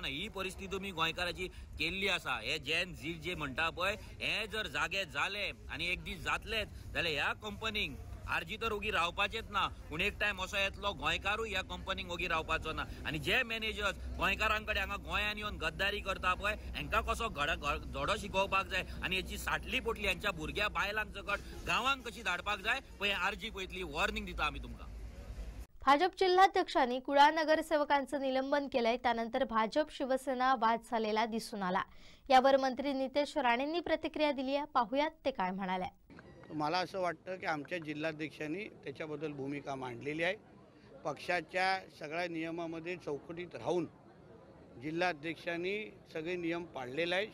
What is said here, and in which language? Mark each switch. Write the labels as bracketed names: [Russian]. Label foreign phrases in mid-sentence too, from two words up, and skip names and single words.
[Konkani] ही परिस्थिती तुमी गोंयकाराची केल्ली आसा. हे जेन झी जे म्हणटा पळय हे जर जागे जाले आनी एक दीस जातलेच जाल्यार ह्या कंपनीक RG तर ओगी रावपाचेच ना, पूण एक टायम असो येतलो गोंयकारूय ह्या कंपनीक ओगी रावपाचो ना. आनी जे मॅनेजर्स गोंयकारांकडे हांगा गोंयान येवन गद्दारी करता पळय हांकां कसो धडो शिकोवपाक जाय आनी हेची साठली पोटली हांच्या भुरग्या बायलांक सकट गांवांक कशी धाडपाक जाय पळय RG पळयतली. वॉर्निंग दिता आमी तुमकां. [Marathi] भाजप जिल्हाध्यक्षांनी कुडाळ नगरसेवकांचं निलंबन केलंय, त्यानंतर भाजप शिवसेना वाद झालेला दिसून आला. यावर मंत्री नितेश राणेंनी प्रतिक्रिया दिली आहे. पाहुयात ते काय म्हणाले. मला असं वाटतं की आमच्या जिल्हाध्यक्षांनी त्याच्याबद्दल भूमिका मांडलेली आहे. पक्षाच्या सगळ्या नियमामध्ये चौकटीत राहून जिल्हाध्यक्षांनी सगळे नियम पाळलेले आहे.